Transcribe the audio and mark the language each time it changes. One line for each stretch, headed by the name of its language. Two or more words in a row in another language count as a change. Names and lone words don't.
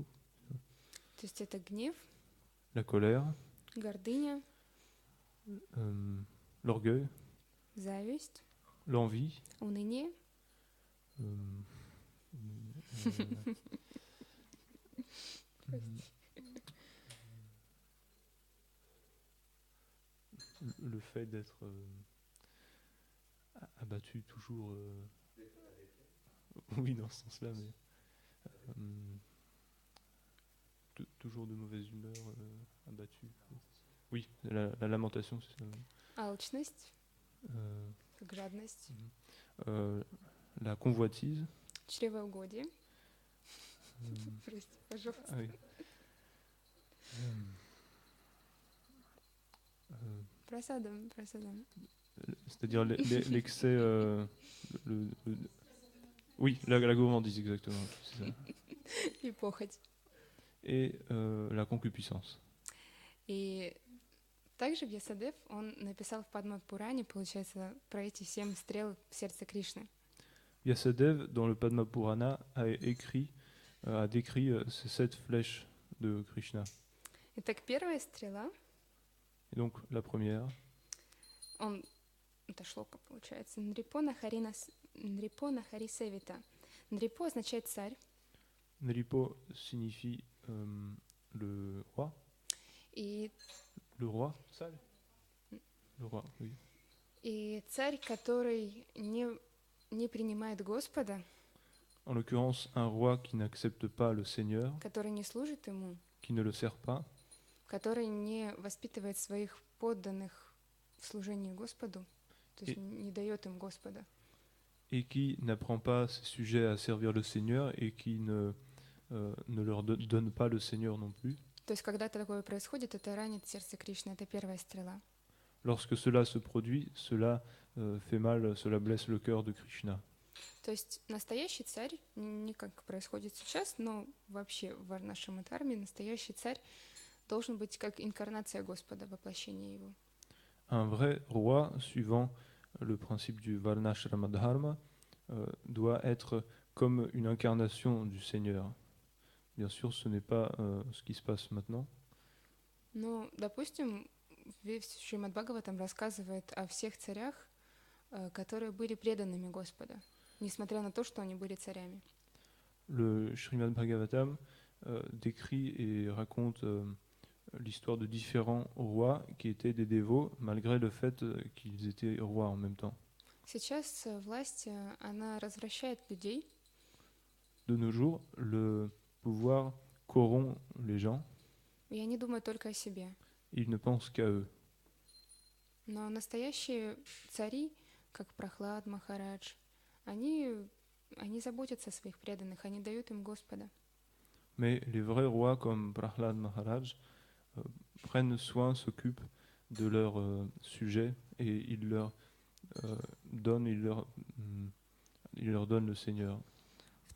Russian: То есть это гнев,
French: La colère,
Russian: гордыня,
French: l'orgueil,
Russian: зависть,
French: l'envie,
Russian: уныние,
French: le fait d'être abattu toujours. Oui, dans ce sens-là, mais toujours de mauvaise humeur, abattu. Oui, la lamentation, c'est ça.
Russian: алчность, Euh, как жадность,
French: la convoitise.
Russian: чревоугодие. Прости, пожалуйста.
French: Ah oui.
Russian: Просадом.
French: C'est-à-dire l'excès. Oui, la gourmandise, exactement. C'est ça.
Russian: И похоть.
French: Et la concupiscence.
Russian: И также Вьясадев, он написал в Падма-пуране, получается, про эти 7 стрел в сердце Кришны.
French: Vyasadeva, dans le Padma Purana, a décrit ces 7 flèches de Krishna.
Russian: Итак, первая стрела,
French: Et donc, la première,
Russian: это шлока, получается, Нрипона Харисевита. Нрипо означает царь.
French: Nripo signifie le roi.
Russian: И,
French: Le roi, ça Le roi, oui.
Russian: и царь, который не принимает Господа,
French: En l'occurrence, un roi qui n'accepte pas le Seigneur,
Russian: который не служит ему,
French: qui ne le sert pas,
Russian: который не воспитывает своих подданных в служении Господу, то есть не дает им Господа.
French: et qui n'apprend pas ses sujets à servir le Seigneur et qui ne leur donne pas le Seigneur non plus.
Russian: То есть, когда такое происходит, это ранит сердце Кришны, это первая стрела.
French: Lorsque cela se produit, cela fait mal, cela blesse le cœur de Krishna.
Russian: То есть настоящий царь, не как происходит сейчас, но вообще в нашем дхарме настоящий царь должен быть как инкарнация Господа, воплощение его.
French: Un vrai roi, suivant le principe du Varnashrama Dharma, doit être comme une incarnation du Seigneur. Bien sûr, ce n'est pas ce qui se passe maintenant.
Russian: Ну, допустим, весь Шримад Бхагаватам рассказывает о всех царях, которые были преданными Господа, несмотря на то, что они были царями.
French: Le Srimad Bhagavatam décrit et raconte l'histoire de différents rois qui étaient des dévots, malgré le fait qu'ils étaient rois en même temps.
Russian: Сейчас власть, она развращает людей.
French: De nos jours, le pouvoir corrompt les gens.
Russian: И они думают только о себе.
French: Ils ne pensent qu'à eux.
Russian: Но настоящие цари, как Прахлад Махарадж, они заботятся о своих преданных, они дают им Господа.
French: Mais les vrais rois comme Prahlad Maharaj prennent soin, s'occupent de leurs sujets et ils leur donnent le Seigneur.